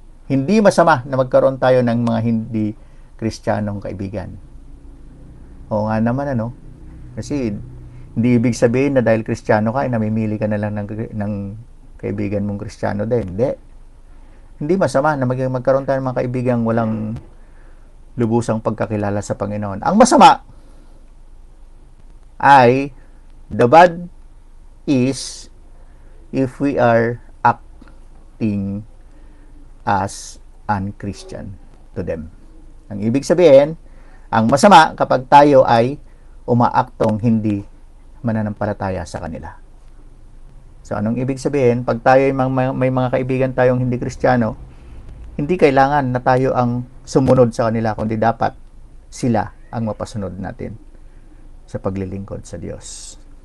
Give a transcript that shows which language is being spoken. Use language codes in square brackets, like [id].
[tl] Hindi masama na magkaroon tayo ng mga hindi Kristiyanong kaibigan. Oo nga naman, ano? Kasi hindi ibig sabihin na dahil Kristiyano ka, ay namimili ka na lang ng kaibigan mong Kristiyano din. Hindi masama na magkaroon tayo ng mga kaibigan walang lubusang pagkakilala sa Panginoon. Ang masama ay, [en] the bad is if we are acting as unchristian to them. [tl] Ang ibig sabihin, ang masama kapag tayo ay umaaktong hindi mananampalataya sa kanila. So, anong ibig sabihin? Pag tayo may mga kaibigan tayong hindi Kristiyano, hindi kailangan na tayo ang sumunod sa kanila, kundi dapat sila ang mapasunod natin sa paglilingkod sa Diyos.